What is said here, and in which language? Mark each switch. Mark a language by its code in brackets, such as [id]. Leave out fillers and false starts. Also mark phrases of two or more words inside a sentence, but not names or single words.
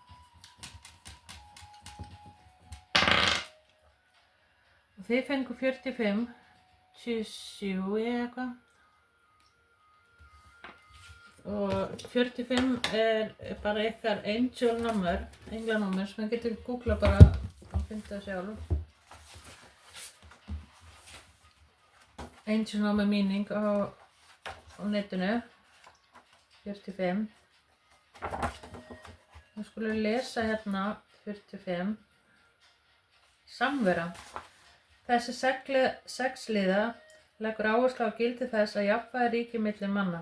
[is] Og þið fengu 45, 27 eða eitthvað. Og 45 er bara ykkar [en] angel number, [is] englanúmer, sem þið getur googlað bara og finna það sjálf. [en] Angel number meaning [is] og á netinu, 45. Nú skulum við lesa hérna 45. Samvera. Þessi sexliða leggur áherslu á gildi þess að jafnvægi ríki milli manna.